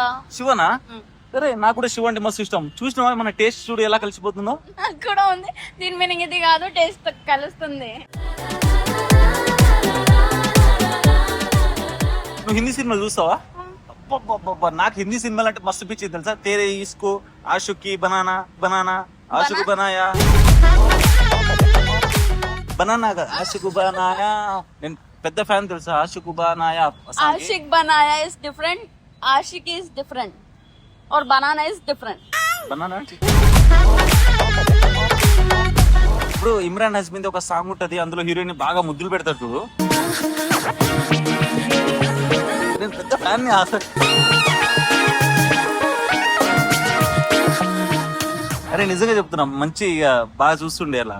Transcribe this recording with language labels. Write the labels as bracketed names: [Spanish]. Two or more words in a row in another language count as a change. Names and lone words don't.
[Telugu] శివనా? సరే, నాకు కూడా శివ అంటే మస్తు ఇష్టం. చూసినావా మన టేస్ట్ చూడు ఎలా కలిసిపోతుందో. నాకు కూడా ఉంది. దీని మీనింగ్ ఇది కాదు, టేస్ట్ కలుస్తుంది. నువ్వు హిందీ సినిమా చూస్తావా? నాకు హిందీ సినిమాలు అంటే మస్తు పిచ్చింది తెలుసా. [Hindi] तेरे इसको, आशिकी बनाना बनाना, आशिक बनाया बनाना आशिक बनाया. [Telugu] నేను పెద్ద ఫ్యాన్ తెలుసా [Hindi] आशिक बनाया. आशिक बनाया [English] is different, आशिकी is different और banana is different. [Telugu] బనానా ఇప్పుడు ఇమ్రాన్ హస్మిన్ ఒక సాంగ్ ఉంటది, అందులో హీరోయిన్ బాగా ముద్దులు పెడతాడు చూడు. నేను పెద్ద ఫ్యాన్ ని అసలు. అరే నిజంగా చెప్తున్నా, మంచి బాగా చూస్తుండే అలా.